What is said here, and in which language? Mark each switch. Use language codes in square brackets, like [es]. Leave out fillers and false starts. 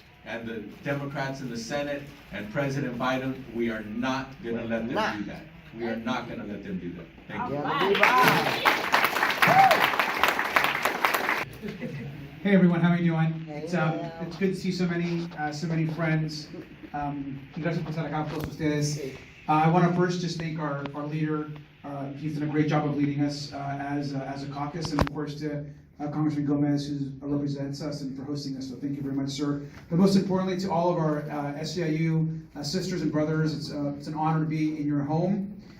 [en] and the Democrats in the Senate and President Biden, we are not gonna let them do that. We are not gonna let them do that. Thank you. Hey everyone, how are you doing? It's good to see so many friends. [es] Gracias por estar acá todos ustedes. [en] I want to first just thank our leader. He's done a great job of leading us as a caucus, and of course to Congressman Gomez, who represents us, and for hosting us. So thank you very much, sir. But most importantly, to all of our SEIU sisters and brothers, it's an honor to be in your home.